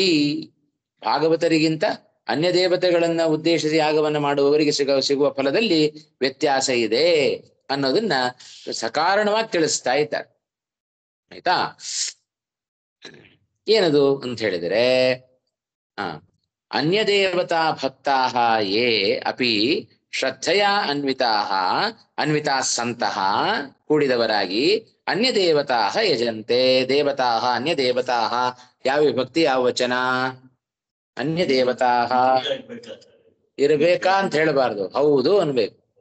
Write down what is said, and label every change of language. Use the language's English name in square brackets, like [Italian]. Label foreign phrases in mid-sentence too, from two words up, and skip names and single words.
[Kannada] ಭಾಗವತರಿಗಿಂತ ಅನ್ಯ ದೇವತೆಗಳನ್ನ ಉದ್ದೇಶಿಸಿ ಯಾಗವನ್ನ ಮಾಡುವವರಿಗೆ ಸಿಗುವ ಫಲದಲ್ಲಿ ವ್ಯತ್ಯಾಸ ಇದೆ ಅನ್ನೋದನ್ನ ಸಕಾರಣವಾಗಿ ತಿಳಿಸ್ತಾ ಇದ್ದಾರೆ. ಆಯ್ತಾ? ಏನದು ಅಂತ ಹೇಳಿದರೆ, [Sanskrit] ಅನ್ಯದೇವತಾ ಭಕ್ತಾಃ ಯೇ ಅಪಿ ಶ್ರದ್ಧೆಯಾ ಅನ್ವಿತಾ ಸಂತಹ [Kannada] ಕೂಡಿದವರಾಗಿ [Sanskrit] ಅನ್ಯದೇವತಾಃ ಯಜಂತೆ. ದೇವತಾಃ ಅನ್ಯದೇವತಾಃ [Kannada] ಯಾವ ವಿಭಕ್ತಿ ಯಾವ ವಚನ? ಅನ್ಯದೇವತಾಃ ಇರಬೇಕಾ ಅಂತ ಹೇಳಬಾರ್ದು, ಹೌದು ಅನ್ಬೇಕು.